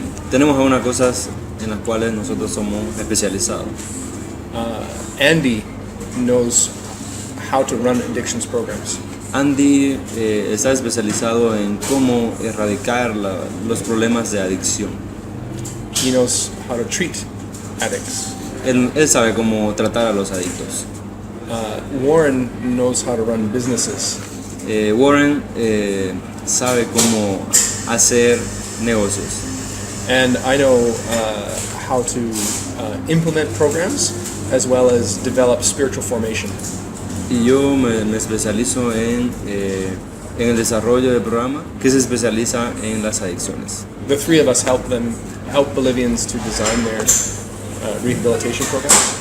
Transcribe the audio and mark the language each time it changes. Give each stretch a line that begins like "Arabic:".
Spanish: Tenemos algunas cosas en las cuales nosotros somos especializados.
English: Andy knows how to run addictions programs.
Spanish: Andy está especializado en cómo erradicar los problemas de adicción.
English: He knows how to treat addicts.
Spanish: Él sabe cómo tratar a los adictos.
English: Warren knows how to run businesses.
Spanish: Warren sabe cómo hacer negocios.
English: And I know how to implement programs as well as develop spiritual formation.
Spanish: Y yo me especializo en el desarrollo del programa que se especializa en las adicciones.
English: The three of us help Bolivians to design their rehabilitation program.